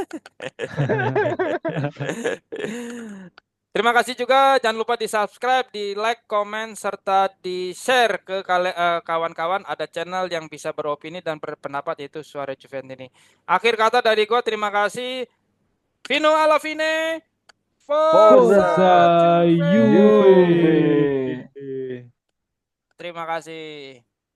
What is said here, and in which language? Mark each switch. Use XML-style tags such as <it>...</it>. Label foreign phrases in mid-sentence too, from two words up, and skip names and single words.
<id>Terima kasih juga. Jangan lupa di subscribe, di like, komen, serta di share ke kawan-kawan. Ada channel yang bisa beropini dan berpendapat yaitu Suara Juventini. Akhir kata dari gue, terima kasih.</id> <it>Fino alla fine. Forza Forza Forza Juve. Juve. Juve.</it> <id>Terima kasih.</id>